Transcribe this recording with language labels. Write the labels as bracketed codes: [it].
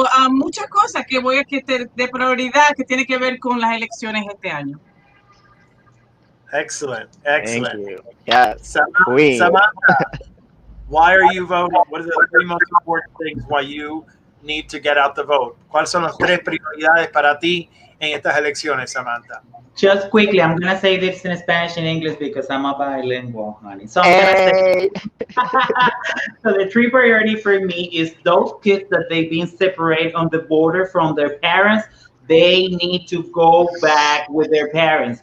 [es] Muchas cosas que voy a quitar de prioridad que tiene que ver con las elecciones este año. [en] Excellent. Thank you. Yes. Queen. Samantha, why are you voting? What are the 3 most important things why you need to get out the vote? [es] ¿Cuáles son las 3 prioridades para ti en estas elecciones, Samantha? [en] Just quickly, I'm going to say this in Spanish and English because I'm a bilingual, honey. So I'm going to say, so the 3 priority for me is those kids that they've been separated on the border from their parents, they need to go back with their parents.